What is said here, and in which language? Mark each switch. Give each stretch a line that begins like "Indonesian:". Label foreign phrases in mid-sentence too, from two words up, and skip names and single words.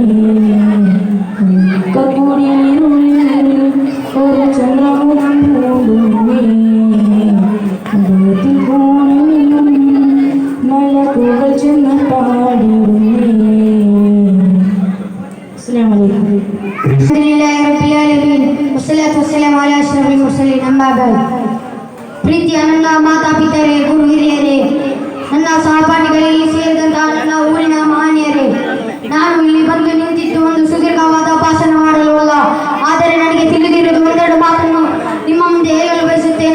Malayalam: കുടിലിരുളിൽ ഒരു ചന്ദ്രമുഖം പൂണ്ടുന്നേ അമ്പലത്തിൽ കൂടിയും മലക്കുകൾ ചെന്ന് പാടിടുന്നേ.
Arabic: السلام عليكم. الحمد لله رب العالمين والصلاة والسلام على أشرف المرسلين أما بعد.
Kannada: ಪ್ರೀತಿಯ ನನ್ನ ಮಾತಾಪಿತರೇ, ಗುರು ಹಿರಿಯರೇ, ನನ್ನ ಸಹಪಾಠಿಗಳೇ, ಸೇರಿದಂತ ನನ್ನ ಊರಿನ ಮಹನೀಯರೇ, ನಾನು ಇಲ್ಲಿ ಬಂದು ನಿಂತಿದ್ದು ಒಂದು ಸುದೀರ್ಘವಾದ ಭಾಷಣ ಮಾಡಲು ಅಲ್ಲ, ಆದರೆ ನನಗೆ ತಿಳಿದಿರುವುದು ಒಂದೆರಡು ಮಾತನ್ನು ನಿಮ್ಮ ಮುಂದೆ ಹೇಳಲು ಬಯಸುತ್ತೇನೆ.